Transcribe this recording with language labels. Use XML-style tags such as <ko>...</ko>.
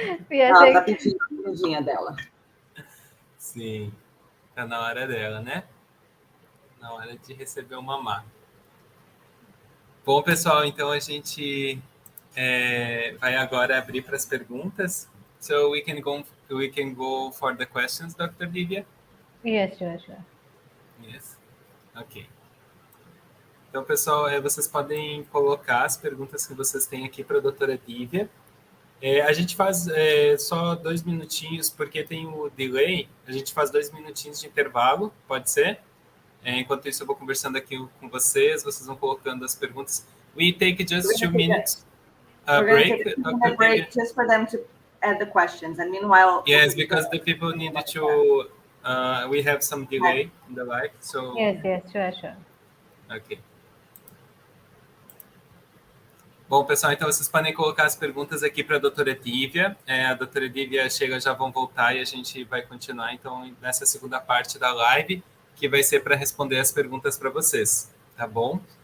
<pt>Ela tá pedindo a comidinha dela. Sim, tá na hora dela, né? Na hora de receber o mamá. Bom, pessoal, então a gente vai agora abrir para as perguntas.</pt> <en>So we can go for the questions, Dr. Divya? Yes, sure. Yes. Ok.</en> <pt>Então, pessoal, vocês podem colocar as perguntas que vocês têm aqui para a doutora Divya. A gente faz só 2 minutinhos, porque tem o delay. A gente faz 2 minutinhos de intervalo, pode ser? Enquanto isso, eu vou conversando aqui com vocês vão colocando as perguntas.</pt> <en>We take just 2 minutes break. Dr. break just for them to add the questions, and meanwhile... Yes, because the people need to... we have some delay in the live, so... Yes, sure. Ok.</en> <pt>Bom, pessoal, então vocês podem colocar as perguntas aqui para a doutora Divya. A doutora Divya chega, já vão voltar e a gente vai continuar, então, nessa segunda parte da live, que vai ser para responder as perguntas para vocês, tá bom?</pt>